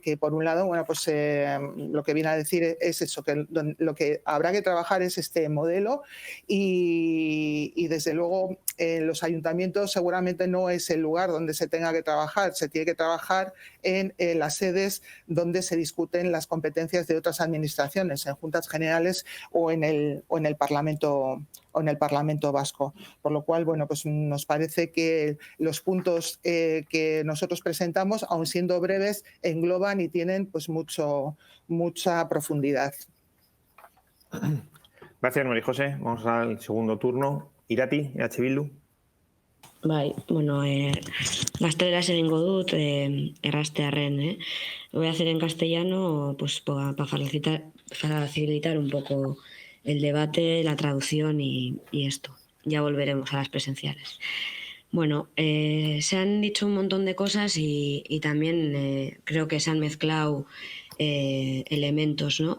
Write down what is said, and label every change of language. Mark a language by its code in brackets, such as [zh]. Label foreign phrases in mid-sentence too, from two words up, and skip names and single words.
[es] Que por un lado, bueno, pues lo que viene a decir es eso, que lo que habrá que trabajar es este modelo y desde luego los ayuntamientos seguramente no es el lugar donde se tenga que trabajar, se tiene que trabajar en las sedes donde se discuten las competencias de otras administraciones, en juntas generales o en el Parlamento Vasco. Por lo cual, bueno, pues nos parece que los puntos que nosotros presentamos, aun siendo breves, engloban y tienen pues mucha profundidad. Gracias, María José. Vamos al segundo turno. Irati, EH Bildu. [eu] Bai, bueno, gazteleraz egingo dut, errastearren, [es] Lo voy a hacer en castellano pues para facilitar un poco el debate, la traducción y esto. Ya volveremos a las presenciales. Bueno, se han dicho un montón de cosas y también creo que se han mezclado elementos, ¿no?